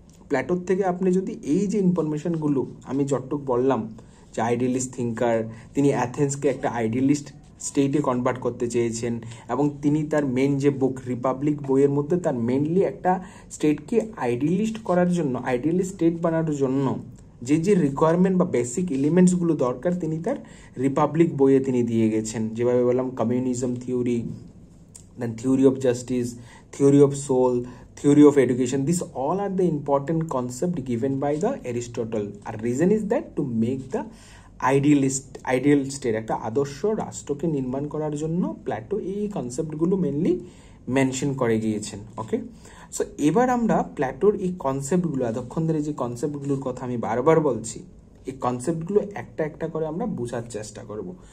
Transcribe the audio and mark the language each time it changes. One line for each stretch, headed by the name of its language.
Bangla: প্ল্যাটোর থেকে আপনি যদি এই যে ইনফরমেশনগুলো আমি যতটুকু বললাম, যে আইডিয়ালিস্ট থিঙ্কার, তিনি অ্যাথেন্সকে একটা আইডিয়ালিস্ট স্টেটে কনভার্ট করতে চেয়েছেন, এবং তিনি তার মেন যে বুক রিপাবলিক বইয়ের মধ্যে তার মেনলি একটা স্টেটকে আইডিয়ালিস্ট করার জন্য, আইডিয়ালিস্ট স্টেট বানানোর জন্য যে রিকোয়ারমেন্ট বা বেসিক এলিমেন্টসগুলো দরকার তিনি তার রিপাবলিক বইয়ে তিনি দিয়ে গেছেন। যেভাবে বললাম,
English: Communism theory, then theory of justice, theory of soul, theory of education, these all are the important concept given by the Aristotle. Our reason is that to make the ideal state,
Bangla: একটা আদর্শ রাষ্ট্রকে নির্মাণ করার জন্য Plato এই কনসেপ্টগুলো mainly mention করে গিয়েছেন। ওকে, so এবার আমরা প্ল্যাটোর এই কনসেপ্টগুলো, এতক্ষণ ধরে যে কনসেপ্টগুলোর কথা আমি বারবার বলছি, এই কনসেপ্টগুলো একটা একটা করে আমরা বোঝার চেষ্টা করব।